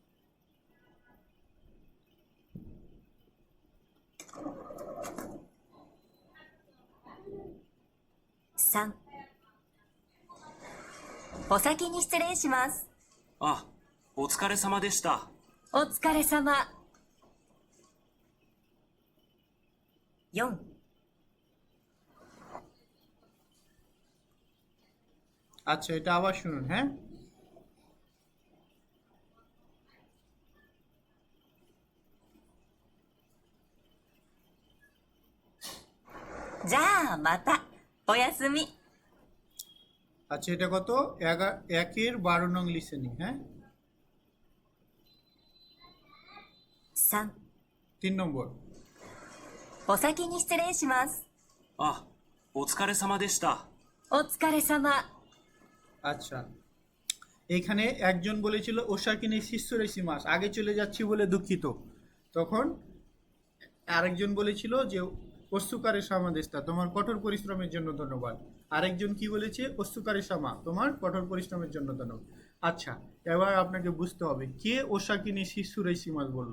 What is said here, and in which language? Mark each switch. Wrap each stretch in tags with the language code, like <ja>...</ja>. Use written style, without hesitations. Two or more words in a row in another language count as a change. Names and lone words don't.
<ja>3、お先に失礼します。あ、お疲れ様でした。お疲れ様。4、</ja> <bn>আচ্ছা, এটা আবার শুনুন, হ্যাঁ।</bn> <ja>じゃあまた。おやすみ。</ja> <bn>আচ্ছা, এটা কত? 1-এর 12 নং লিসেনিং, হ্যাঁ।</bn> <ja>3、</ja> <bn>3 নম্বর।</bn> <ja>お先に失礼します。あ、お疲れ様でした。お疲れ様。</ja> <bn>আচ্ছা, এখানে একজন বলেছিল</bn> <ja>お先に失礼します,</ja> <bn>আগে চলে যাচ্ছি বলে দুঃখিত। তখন আরেকজন বলেছিল যে</bn> <ja>お疲れ様でした,</ja> <bn>তোমার কঠোর পরিশ্রমের জন্য ধন্যবাদ। আরেকজন কি বলেছে?</bn> <ja>お疲れ様,</ja> <bn>তোমার কঠোর পরিশ্রমের জন্য ধন্যবাদ। আচ্ছা, এবার আপনাকে বুঝতে হবে কে</bn> <ja>お先に失礼します</ja> <bn>বলল।</bn>